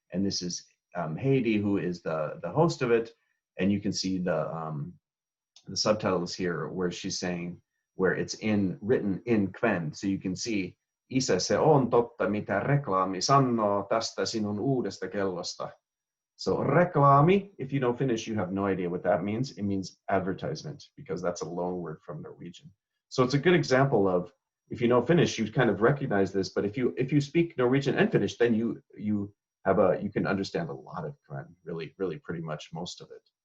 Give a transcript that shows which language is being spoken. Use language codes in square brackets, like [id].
[en] And this is Heidi, who is the host of it. And you can see the subtitles here where she's saying, where it's written in Kven. So you can see, [fkv] Isä, se on totta, mitä reklaami sanoo tästä sinun uudesta kellosta. [en] So reklaami, if you know Finnish, you have no idea what that means. It means advertisement, because that's a loan word from Norwegian. So it's a good example of, if you know Finnish, you kind of recognize this, but if you speak Norwegian and Finnish, then you can understand a lot of Kven, really pretty much most of it.